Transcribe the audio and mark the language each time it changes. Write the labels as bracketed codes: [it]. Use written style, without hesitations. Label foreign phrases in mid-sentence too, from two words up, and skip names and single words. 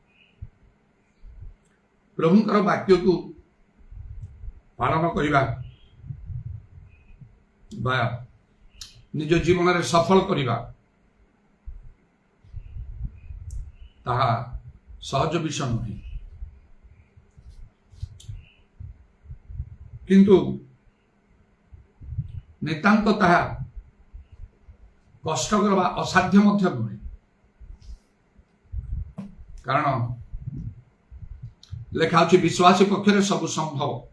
[or] ପ୍ରଭୁଙ୍କର ବାକ୍ୟ କୁ ପାଳନ କରିବା ବା ନିଜ ଜୀବନ ରେ ସଫଳ କରିବା ତାହା ସହଜ ବିଷୟ ନୁହେଁ। କିନ୍ତୁ ନିତାନ୍ତ ତାହା କଷ୍ଟକର ବା ଅସାଧ୍ୟ ମଧ୍ୟ ନୁହେଁ। କାରଣ ଲେଖା ଅଛି ବିଶ୍ୱାସୀ ପକ୍ଷରେ ସବୁ ସମ୍ଭବ।